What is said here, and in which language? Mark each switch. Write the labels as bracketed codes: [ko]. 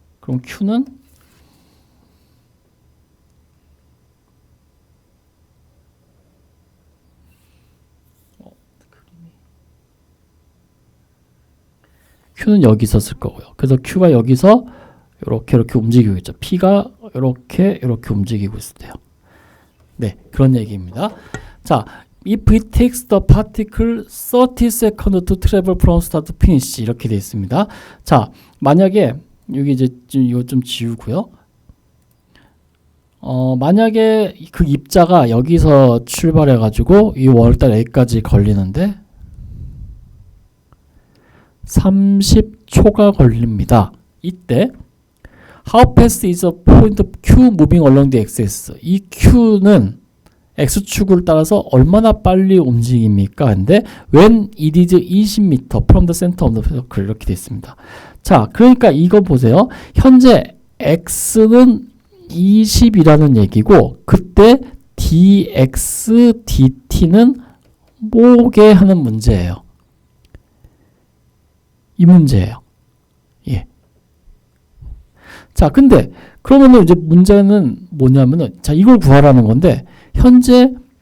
[ko] 그럼 Q는 여기 있었을 거고요. 그래서 Q가 여기서 이렇게 움직이고 있죠. P가 이렇게 움직이고 있을 때요. 네, 그런 얘기입니다. [en] 자, if it takes the particle 30 seconds to travel from start to finish, [ko] 이렇게 되어 있습니다. 자, 만약에 여기 이제 이거 좀 지우고요. 만약에 그 입자가 여기서 출발해 가지고 이 월달 A까지 걸리는데 30초가 걸립니다. [en] 이때 how fast is a point Q moving along the axis? [ko] 이 Q는 X축을 따라서 얼마나 빨리 움직입니까? [en] 근데 when it is 20m from the center of the circle, [ko] 이렇게 되어 있습니다. 자, 그러니까 이거 보세요. 현재 X는 20이라는 얘기고 그때 dx, dt는 뭐게 하는 문제예요. 이 문제예요. 예. 자, 근데 그러면은 이제 문제는 뭐냐면은 자, 이걸 구하라는 건데 현재